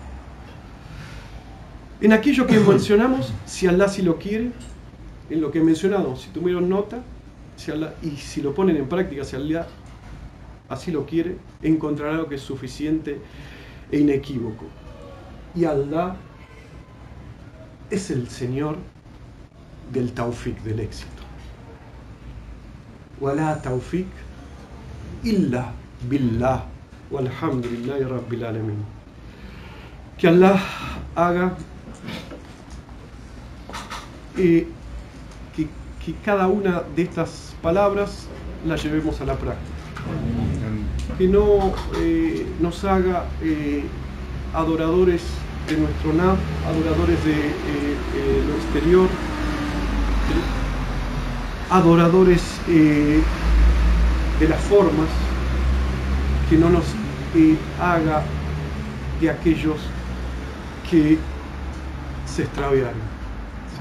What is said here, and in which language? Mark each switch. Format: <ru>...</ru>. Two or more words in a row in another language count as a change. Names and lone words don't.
<es>En aquello que mencionamos, si Allah sí lo quiere, en lo que he mencionado, si tuvieron nota, y si lo ponen en práctica, si Allah así lo quiere, encontrará lo que es suficiente e inequívoco. Y Allah es el Señor del tawfiq, del éxito.</es> <ar>ولا توفيق إلا بالله والحمد لله رب العالمين.</ar> <es>Que Allah haga que cada una de estas palabras las llevemos a la práctica. Que no nos haga adoradores de nuestro naf, adoradores de lo exterior, adoradores de las formas, que no nos haga de aquellos que se extraviaron, ¿sí?</es>